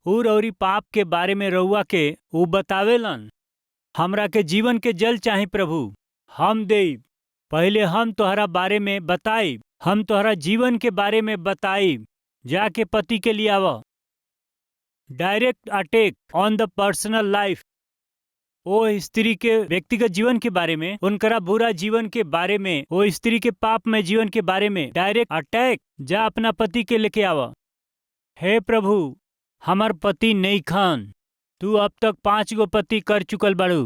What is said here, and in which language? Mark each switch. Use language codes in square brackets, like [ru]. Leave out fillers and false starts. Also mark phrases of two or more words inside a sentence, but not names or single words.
[bho] और पाप के बारे में रउआ के ऊ बतावेलन। हमरा के जीवन के जल चाही प्रभु, हम देब। पहले हम तोहरा बारे में बताई, हम तोहरा जीवन के बारे में बताई। जाके पति के लिए आवा। [en] direct attack on the personal life. [bho] ओ स्त्री के व्यक्तिगत जीवन के बारे में, उनकरा बुरा जीवन के बारे में, ओ स्त्री के पाप में जीवन के बारे में [en] direct attack. [bho] जा अपना पति के लेके आवा। हे प्रभु, हमार पति नहीं खान, तू अब तक 5 गो पति कर चुकल बाड़ू।